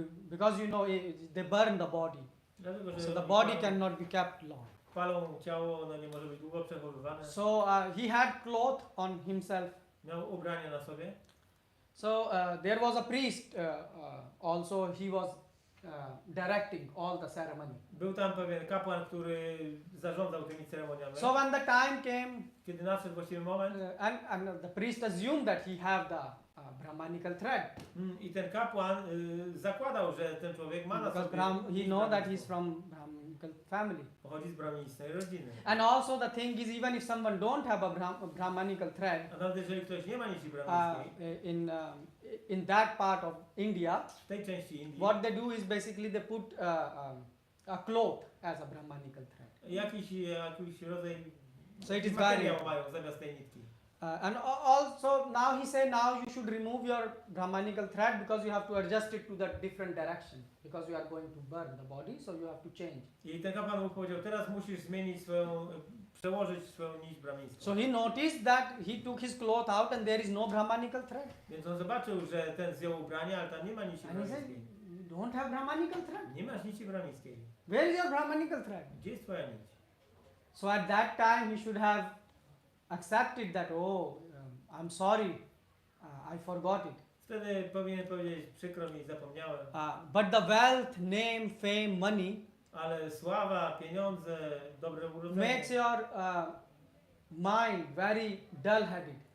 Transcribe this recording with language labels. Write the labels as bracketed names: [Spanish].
[English] because you know they burn the body, [Polish] Dlatego, że [English] so the [Polish] oni [English] body cannot be kept long. [Polish] palą ciało, ono nie może być długo przechowywane. [English] So he had cloth on himself. [Polish] Miał ubranie na sobie. [English] So there was a priest also. He was directing all the ceremony. [Polish] Był tam pewien kapłan, który zarządzał tymi ceremoniami. [English] So when the time came, [Polish] Kiedy nadszedł właściwy moment, [English] and the priest assumed that he have the Brahmanical thread, [Polish] i ten kapłan zakładał, że ten człowiek ma na [English] because [Polish] sobie [English] he [Polish] nić [English] know that [Polish] bramińską. [English] he's from Brahmanical family. [Polish] Pochodzi z brahminicznej rodziny. [English] And also the thing is, even if someone don't have a Brahmanical thread [Polish] A nawet jeżeli ktoś nie ma nici brahmińskiej, [English] in that part of India, [Polish] w tej części Indii, [English] what they do is basically they put a cloth as a Brahmanical thread. [Polish] jakiś rodzaj [English] So it is [Polish] materiał [English] very. [Polish] mają zamiast tej nitki. [English] And also now he say now you should remove your Brahmanical thread because you have to adjust it to the different direction, because you are going to burn the body, so you have to change. [Polish] I ten kapłan mu powiedział, teraz musisz zmienić przełożyć swoją nić brahmińską. [English] So he noticed that he took his cloth out and there is no Brahmanical thread. [Polish] Więc on zobaczył, że ten zdjął ubranie, ale tam nie ma nici [English] And he said, [Polish] brahmińskiej. [English] you don't have Brahmanical thread. [Polish] Nie masz nici brahmińskiej. [English] Where is your Brahmanical thread? [Polish] Gdzie jest twoja nić? [English] So at that time he should have accepted that, I'm sorry, I forgot it. [Polish] Wtedy powinien powiedzieć, przykro mi, zapomniałem. [English] But the wealth, name, fame, money [Polish] Ale sława, pieniądze, dobre urodzenie [English] makes your mind very dull-headed,